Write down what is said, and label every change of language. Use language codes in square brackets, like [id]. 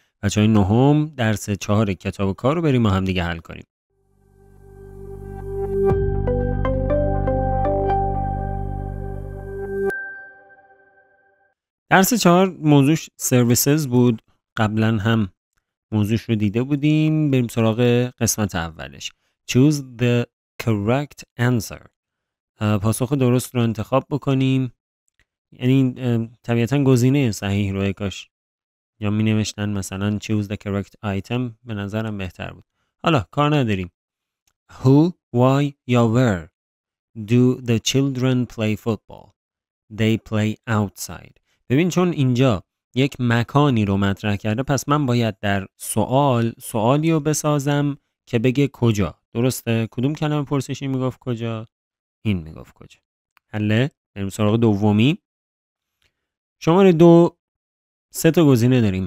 [fa] بچهای نهم درس 4 کتاب و کار رو بریم ما هم دیگه حل کنیم. درس 4 موضوعش سرویسز بود. قبلا هم موضوعش رو دیده بودیم. بریم سراغ قسمت اولش. [en] Choose the correct answer. [fa] پاسخ درست رو انتخاب بکنیم. یعنی طبیعتا گزینه صحیح رو کاش یا می نوشتن مثلا [en] choose the correct item، [fa] به نظرم بهتر بود. حالا کار نداریم. [en] Who, why یا where do the children play football? They play outside. [fa] ببین چون اینجا یک مکانی رو مطرح کرده، پس من باید در سوالی رو بسازم که بگه کجا. درسته؟ کدوم کلمه پرسشی میگفت کجا؟ این میگفت کجا. حله؟ بریم سراغ دومی. شماره 2 3 تا گزینه داریم.